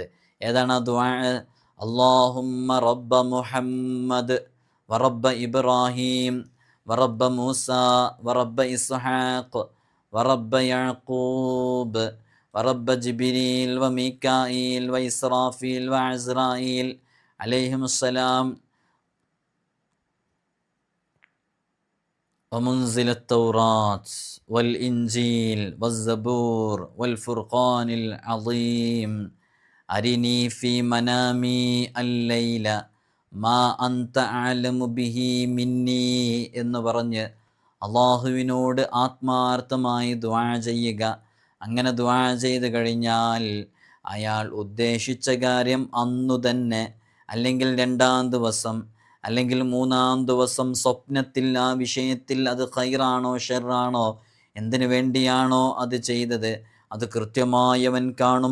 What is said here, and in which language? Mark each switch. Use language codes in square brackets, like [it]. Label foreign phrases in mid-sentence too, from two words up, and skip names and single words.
[ml] ഏതാണ് ആ ദുആ? [ar] اللهم رب محمد ورب إبراهيم ورب موسى ورب إسحاق ورب يعقوب ورب جبريل وميكائيل وإسرافيل وعزرائيل عليهم السلام ومنزل التوراة والإنجيل والزبور والفرقان العظيم أرني في منامي الليل ما أنت أعلم به مني [ml] എന്ന് പറഞ്ഞ് അള്ളാഹുവിനോട് ആത്മാർത്ഥമായി ദുആ ചെയ്യുക. അങ്ങനെ ദുആ ചെയ്ത് കഴിഞ്ഞാൽ അയാൾ ഉദ്ദേശിച്ച കാര്യം അന്നു തന്നെ, അല്ലെങ്കിൽ 2-ാം ദിവസം, അല്ലെങ്കിൽ 3-ാം ദിവസം സ്വപ്നത്തിൽ ആ വിഷയത്തിൽ അത് ഖൈറാണോ ഷെറാണോ, എന്തിനു വേണ്ടിയാണോ അത് ചെയ്തത്, അത് കൃത്യമായി അവൻ കാണും.